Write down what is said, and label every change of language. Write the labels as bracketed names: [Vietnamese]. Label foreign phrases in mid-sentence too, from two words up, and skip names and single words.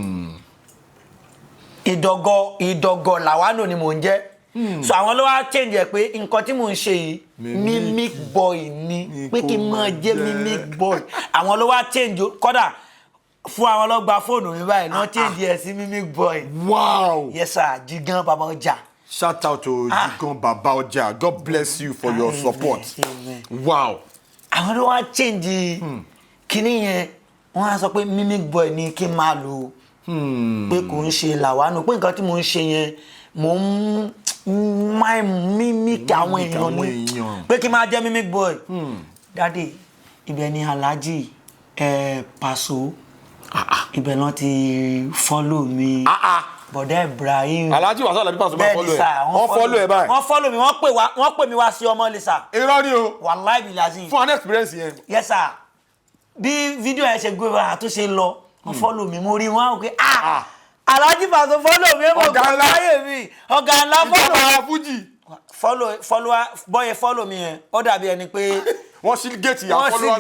[Yoruba] ìdọ̀gọ̀ làwánò ni mò ń jẹ́ so àwọn ló wá change ẹ̀ pé nǹkan tí mò ń ṣe yìí [English] mimic boy [Yoruba] ni pé kí n máa jẹ́ [English] mimic boy [Yoruba] àwọn ló wá change kódà fún àwọn ló gba fóònù mi báyìí náà change ẹ̀ sí [English] mimic boy. [Yoruba] Wow. [English] Yes sir, Jigan baba ọjà. Shout out to Jigan baba ọjà. God bless you for your support. Amen. Wow. [Yoruba] Àwọn ló wá change kíní yẹn wọ́n á sọ pé [English] mimic boy [Yoruba] ni kí n máa lò pé kò ń ṣe làwánú pé nǹkan tí mò ń ṣe yẹn mò ń mimic àwọn èèyàn ni pé kí n máa jẹ́ [English] mimic boy. [Yoruba] Daddy ibẹ̀ ni Alhaji Paso ibẹ̀ náà ti follow mi bọ̀dá Ibrahim Alhaji Paso Alhaji Paso máa follow ẹ wọ́n follow ẹ báyìí wọ́n follow mi wọ́n pè mí wá sí ọmọ lisa irọ́ ni o [Arabic] wàláì bí lazim [Yoruba] fún an experience yẹn. [English] Yes sir [Yoruba] bí fídíò ẹ ṣe gbé wa tó ṣe lọ wọ́n follow mi mo rí wọn pé Alhaji Paso follow mi mo gbọ́ láyé mi ọ̀gá ńlá follow mi yẹn ó dàbí ẹni pé wọ́n sí géètì àwọn followers